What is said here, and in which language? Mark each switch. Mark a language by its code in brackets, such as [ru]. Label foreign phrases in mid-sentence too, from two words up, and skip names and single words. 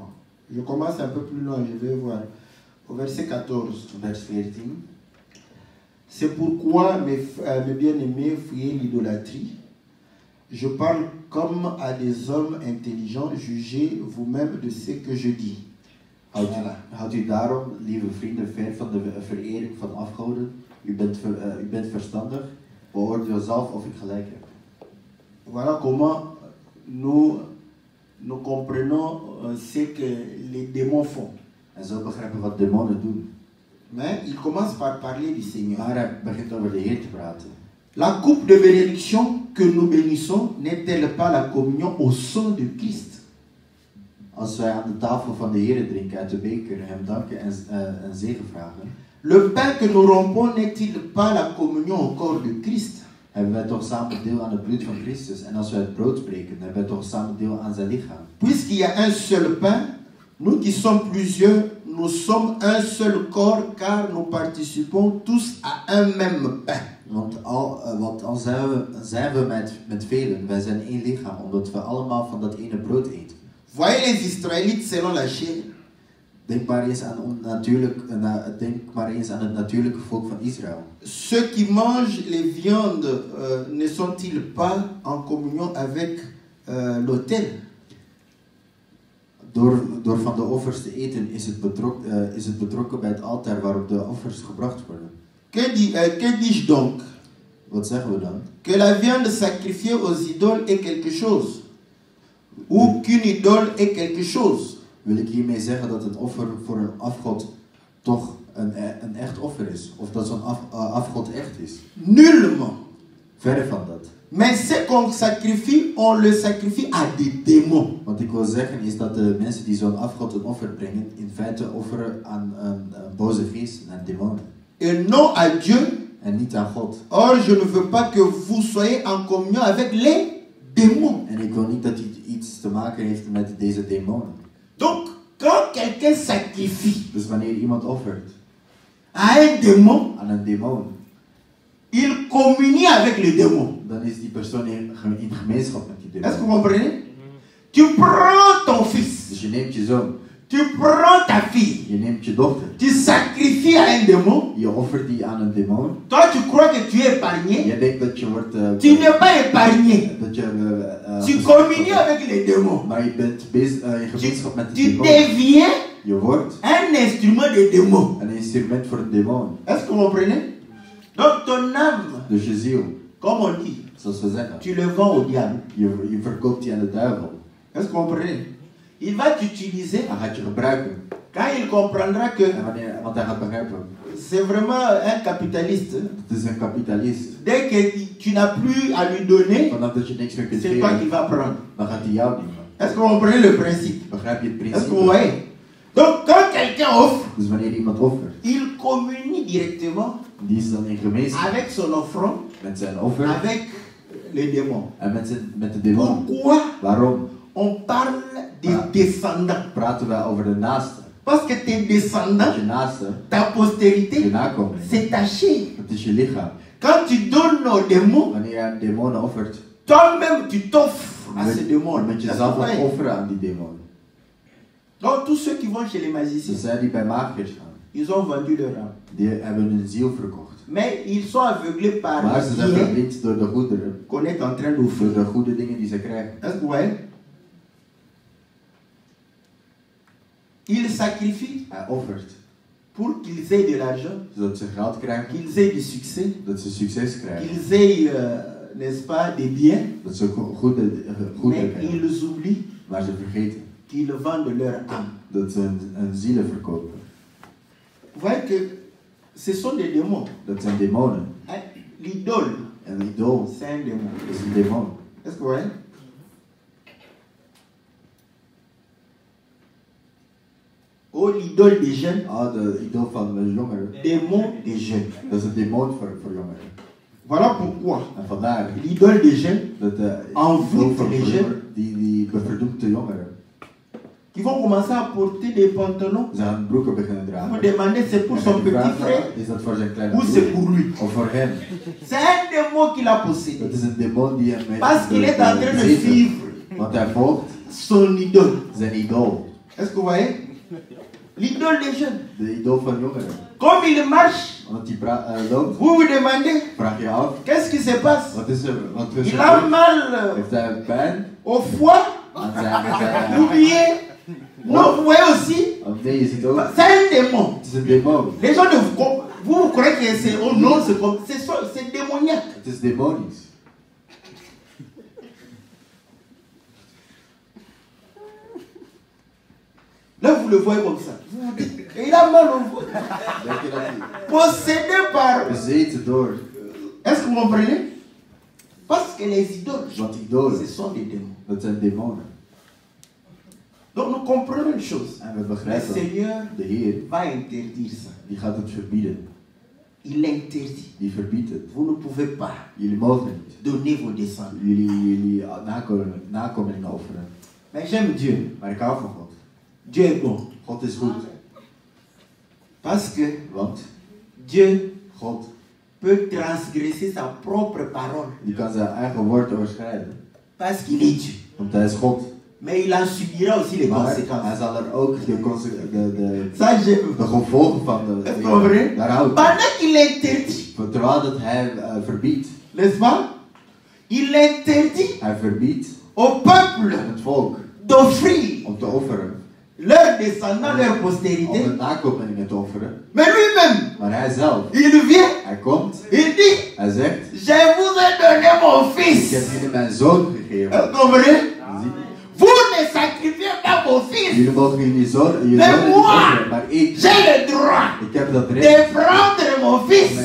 [fr] Je commence un peu plus loin, je vais voir. Au verset 14. Vers 14. C'est pourquoi, mes bien-aimés, fuyez l'idolâtrie. Je parle comme à des hommes intelligents. Jugez vous-même de ce que je dis. [nl] Houdt u daarom, lieve vrienden, ver van de verering van afgoden. U bent verstandig. Beoordeel zelf of ik gelijk heb. [fr] Voilà comment nous comprenons ce que les démons font. [nl] En zo begrijpen wat demonen doen. [fr] Mais il commence par parler du Seigneur. [nl] Maar hij begint over de Heer te praten. [fr] La coupe de bénédiction que nous bénissons n'est-elle pas la communion au sang de Christ? [nl] Als wij aan de tafel van de Heer drinken uit de beker, hem danken en zegen vragen. [fr] Le pain que nous rompons n'est-il pas la communion au corps de Christ? [nl] Hebben wij toch samen deel aan het bloed van Christus. En als wij het brood spreken, hebben wij toch samen deel aan zijn lichaam. [fr] Puisqu'il y a un seul pain, nous qui sommes plusieurs, nous sommes un seul corps car nous participons tous à un même pain. [nl] Want al zijn we met velen, wij zijn één lichaam, omdat we allemaal van dat ene brood eten. [fr] Voyez les Israélites selon la chair. [nl] Denk maar eens aan het natuurlijke volk van Israël. [fr] Ceux qui mangent les viandes ne sont-ils pas en communion avec l'autel? [nl] Door van de offers te eten is het betrokken bij het altaar waarop de offers gebracht worden. [fr] Que dis-je donc? [nl] Wat zeggen we dan? [fr] Que la viande sacrifiée aux idoles est quelque chose? Ou qu'une idole est quelque chose? [nl] Wil ik hiermee zeggen dat een offer voor een afgod toch een echt offer is? Of dat zo'n afgod echt is? [fr] Nullement. [nl] Verre van dat. [fr] Mais ce qu'on sacrifie, on le sacrifie à des démons. [nl] Wat ik wil zeggen is dat de mensen die zo'n afgod een offer brengen, in feite offeren aan een boze geest en demonen. [fr] Et non à Dieu. [nl] En niet aan God. [fr] Or, je ne veux pas que vous soyez en communion avec les démons. [nl] En ik wil niet dat hij iets te maken heeft met deze demonen. [fr] Donc, quand quelqu'un sacrifie [nl] Dus wanneer iemand offert [fr] à un démon, [nl] aan een demon, [fr] il communie avec le démon. [nl] dan is die persoon in gemeenschap met die [fr] Est-ce que [nl] demon. [fr] vous comprenez? Tu prends ton fils, [nl] Dus je neemt je zoon, [fr] tu prends ta fille, [nl] je neemt je dochter, [fr] tu sacrifies à un démon. [nl] je offert die aan een demon. [fr] Toi, tu crois que tu es épargné. [nl] Jij denkt dat je wordt... [fr] Tu n'es pas épargné. [nl] dat je... [fr] Tu communies avec les démons. [nl] Maar je bent in gemeenschap met de [fr] Tu [nl] demon. [fr] deviens [nl] Je wordt [fr] un instrument de démon. [nl] een instrument voor een demon. [fr] Est-ce que vous comprenez? Donc ton âme, [nl] Dus je ziel, [fr] comme on dit, [nl] zoals we zeggen, [fr] tu le vends au diable. [nl] je verkoopt die aan de duivel. [fr] Est-ce que vous comprenez? Il va t'utiliser [nl] Hij gaat je gebruiken. [fr] quand il comprendra que [nl] Want hij gaat begrijpen. [fr] c'est vraiment un capitaliste. [nl] Het is een kapitalist. [fr] Dès que tu n'as plus à lui donner, [nl] Vanaf dat je niks meer kunt [fr] c'est toi qui [nl] geven, [fr] vas prendre. [nl] dan gaat hij jou nemen. [fr] Est-ce que vous comprenez le principe? [nl] Begrijp je het [fr] Est-ce que [nl] principe? [fr] vous voyez? Donc quand quelqu'un offre, [nl] Dus wanneer iemand offert, [fr] il communie directement [nl] die is dan in gemeenschap [fr] avec son offrande, [nl] met zijn offer [fr] avec les démons. [nl] en met de demon. [fr] Pourquoi [nl] Waarom [fr] on parle des descendants? [nl] praten wij over de naaste? [fr] Parce que tes descendants, [nl] Want je naaste, [fr] ta [nl] je [fr] postérité, [nl] nakomeling, [fr] c'est ta chair. [nl] dat is je lichaam. [fr] Quand tu donnes aux démons, [nl] Wanneer je aan demonen offert, [fr] toi-même tu t'offres à ces démons. [nl] dan moet je zelf ook offeren aan die demonen. [fr] Donc tous ceux qui vont chez les [nl] Dus [fr] magiciens, [nl] zij die bij magiërs gaan, [fr] ils ont vendu leur âme. [nl] die hebben hun ziel verkocht. [fr] Mais ils sont aveuglés par [nl] Maar ze [fr] les [nl] zijn [fr] biens [nl] verblind door de goederen, [fr] qu'on est en train [nl] door [fr] d'offrir. [nl] de goede dingen die ze krijgen. [fr] Est-ce que vous voyez? Ils sacrifient [nl] Hij offert, [fr] pour qu'ils aient de l'argent, [nl] zodat ze geld krijgen, [fr] qu'ils aient du succès, [nl] dat ze succes krijgen, [fr] qu'ils aient, n'est-ce pas, des biens. [nl] dat ze goederen [fr] Mais [nl] krijgen. [fr] ils oublient [nl] Maar ze vergeten [fr] qu'ils vendent leur âme. [nl] dat ze een zielen verkopen. [fr] Vous voyez que ce sont des démons. [nl] Dat zijn demonen. [fr] Hein? L'idole, [nl] Een idool [fr] c'est un démon. [nl] is een demon. [fr] Est-ce que vous voyez? Oh, l'idole des jeunes, [nl] Ah, de idool van de jongeren. [fr] démon des jeunes. [nl] Dat is een demon voor jongeren. [fr] Voilà pourquoi [nl] En vandaar [fr] l'idole des jeunes [nl] dat de [fr] envoûte [nl] idool van [fr] les [nl] jongeren, [fr] jeunes [nl] die verdoemt de jongeren. [fr] qui vont commencer à porter des pantalons. [nl] Ze gaan broeken beginnen [fr] Vous [nl] dragen. [fr] demandez c'est pour son petit frère [nl] Is dat voor zijn kleine [fr] ou c'est pour lui? [nl] Of voor hem? [fr] C'est un démon qu'il a possédé. [nl] Dat is een demon die hem met [fr] Parce qu'il est en train de suivre [nl] Want hij volgt [fr] son idole. [nl] zijn idool. [fr] Est-ce que vous voyez? L'idole des jeunes. [nl] De idool van jongeren. [fr] Comme il marche, [nl] Want hij loopt, [fr] vous vous demandez [nl] vraag je af, [fr] qu'est-ce qui se passe? [nl] wat is er? Wat is [fr] Il a [nl] er? [fr] mal [nl] Heeft hij pijn [fr] au foie, [nl] aan zijn... [fr] vous oubliez? Non, vous voyez aussi, [nl] Of nee, je ziet ook, [fr] c'est un démon. [nl] het is een demon. [fr] Les gens ne vous croyez que c'est oh non, c'est démoniaque. [nl] Het is demonisch. [fr] Là, vous le voyez comme ça. Vous vous dites, et il a mal au foie. [nl] Denk je dat hij [fr] Possédé par. [nl] bezeten door? [fr] Est-ce que vous comprenez? Parce que les idoles, [nl] Want idolen, [fr] ce sont des démons. [nl] dat zijn demonen. [fr] Donc nous comprenons une chose. [nl] En we [fr] Le [nl] begrijpen, [fr] Seigneur [nl] de Heer, [fr] va interdire ça. [nl] die gaat het verbieden. [fr] Il l'interdit. [nl] Die verbiedt het. [fr] Vous ne pouvez pas [nl] Jullie mogen niet. [fr] donner vos descendants. [nl] Jullie nakomelingen offeren. [fr] Mais j'aime Dieu. [nl] Maar ik hou van God. [fr] Dieu est bon. [nl] God is goed. [fr] Parce que [nl] Want [fr] Dieu [nl] God, [fr] peut transgresser sa propre parole. [nl] die kan zijn eigen woord overschrijden. [fr] Parce qu'il est Dieu. [nl] Want hij is God. [fr] Mais il en subira aussi les [nl] Maar hij [fr] conséquences. [nl] zal er ook de [fr] Ça, j'aime. [nl] gevolgen van [fr] Est-ce que vous comprenez? [nl] daar houdt. [fr] Pendant qu'il interdit, [nl] Terwijl dat hij verbiedt. [fr] n'est-ce pas? Il interdit [nl] Hij verbiedt [fr] au peuple [nl] het volk [fr] d'offrir [nl] om te offeren. [fr] leurs descendants, leur [nl] Om [fr] postérité. [nl] de nakomelingen te offeren. [fr] Mais lui-même, [nl] Maar hij zelf, [fr] il vient, [nl] hij komt, [fr] il dit, [nl] hij zegt, [fr] je vous ai donné mon [nl] ik [fr] fils. [nl] heb jullie mijn zoon gegeven. [fr] Vous comprenez? [nl] Zie- [fr] Vous ne sacrifiez pas mon fils. [nl] Jullie mogen jullie zoon niet [fr] Mais moi, [nl] offeren, maar ik [fr] j'ai le droit [nl] heb dat [fr] de [nl] recht [fr] prendre mon [nl] om mijn [fr] fils